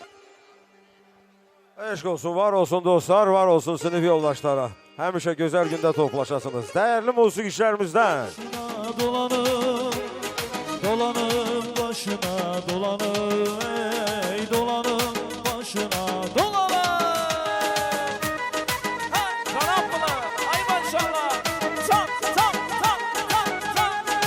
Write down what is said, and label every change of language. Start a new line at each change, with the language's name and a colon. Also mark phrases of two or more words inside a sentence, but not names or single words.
Azerbaijani: Eşq olsun, var olsun dostlar, var olsun sınıf yoldaşlara. Həmişə gözəl gündə toplaşasınız. Dəyərli musiqiçilərimizdən. Dolanım, dolanım başına dolanım, ey dolanım başına dolanım. Hey, Karampılı, ay maşallah. Çak, çak, çak, çak, çak.